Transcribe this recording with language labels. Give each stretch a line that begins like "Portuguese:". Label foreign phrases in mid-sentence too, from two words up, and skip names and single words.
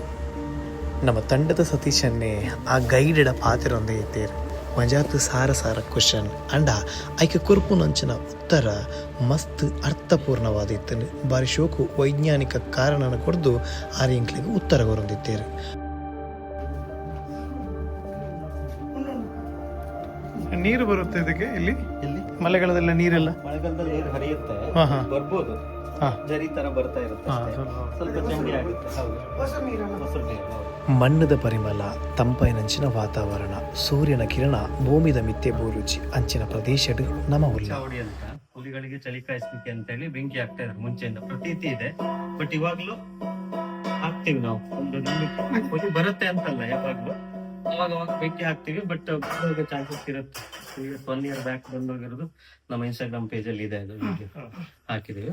Tulu: ನಮ್ಮ ತಂಡದ ಸತೀಶನ್ನೇ ಆ ಗೈಡೆಡ ಪಾತ್ರೊಂದೇ ಇತ್ತೇರು ಮಜಾತ್ ಸಾರ ಸಾರ ಕ್ವಶನ್ ಅಂಡ ಆಯ್ಕೆ ಕುರ್ಪುನಂಚಿನ ಉತ್ತರ ಮಸ್ತ್ ಅರ್ಥಪೂರ್ಣವಾದಿತ್ತು. ಬಾರಿ ಶೋಕು ವೈಜ್ಞಾನಿಕ ಕಾರಣನ ಕೊಡ್ದು ಆ ಎಂಕ್ಲಿಗೆ ಉತ್ತರ ಕೊರೊಂದಿತ್ತೇರು.
Kannada: ನೀರು ಬರುತ್ತೆ ಇದಕ್ಕೆ ಇಲ್ಲಿ ಮಳೆಗಾಲದಲ್ಲ ನೀರೆಲ್ಲ ಮಳೆಗಾಲದಲ್ಲಿ ನೀರು ಹರಿಯುತ್ತೆ, ಬರ್ಬೋದು. ಹಾ. ಜರಿ ತರ ಬರ್ತಾ ಇರುತ್ತೆ ಹಾ, ಅಷ್ಟೇ. ಸ್ವಲ್ಪ- ಸ್ವಲ್ಪ ಚಂಡಿ ಆಗುತ್ತೆ. ಹೌದು, ಹೊಸ ನೀರಲ್ಲ. ಮೊಸರು ನೀರು.
Tulu: ಮಣ್ಣದ ಪರಿಮಳ ತಂಪೈನಂಚಿನ ವಾತಾವರಣ ಸೂರ್ಯನ ಕಿರಣ ಭೂಮಿದ ಮಿಥ್ಯೆ ಬೋರುಚಿ ಅಂಚಿನ ಪ್ರದೇಶಡು ನಮ ಉಲ್ಲ
Kannada: ಚಾವಡಿ ಅಂತ ಹುಲಿಗಳಿಗೆ ಚಳಿ ಕಾಯಿಸ್ಲಿಕ್ಕೆ ಅಂತ ಹೇಳಿ ಬೆಂಕಿ ಹಾಕ್ತಾ ಇದ್ರು ಮುಂಚೆಯಿಂದ, ಪ್ರತೀತಿ ಇದೆ. ಬಟ್ ಇವಾಗ್ಲೂ ಹಾಕ್ತಿವಿ ನಾವು. ಒಂದು ನಂಬಿಕೆ ಹುಲಿ ಬರುತ್ತೆ ಅಂತಲ್ಲ, ಯಾವಾಗ್ಲೂ ಅವಾಗ ಅವಾಗ ಬೆಂಕಿ ಹಾಕ್ತಿವಿ. ಬಟ್ ಚಾನ್ಸಸ್ ಇರುತ್ತೆ.
English: 1 year back
Kannada: ಬಂದೋಗಿರೋದು ನಮ್ಮ ಇನ್ಸ್ಟಾಗ್ರಾಮ್ ಪೇಜ್ ಅಲ್ಲಿ ಇದೆ, ಅದು video ಹಾಕಿದೀವಿ.